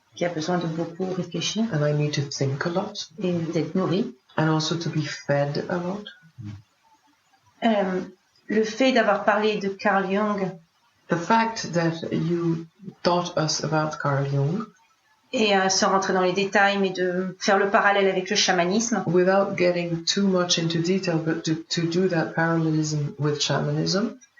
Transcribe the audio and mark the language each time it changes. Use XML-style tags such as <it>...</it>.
<fr>qui a besoin de beaucoup réfléchir</fr> <en>and I need to think a lot,</en> <fr>et d'être nourri,</fr> <en>and also to be fed a lot.</en> <fr>Le fait d'avoir parlé de Carl Jung</fr> <en>The fact that you taught us about Carl Jung,</en> <fr>et sans rentrer dans les détails, mais de faire le parallèle avec le chamanisme,</fr> <en>without getting too much into detail, but to do that parallelism with shamanism,</en>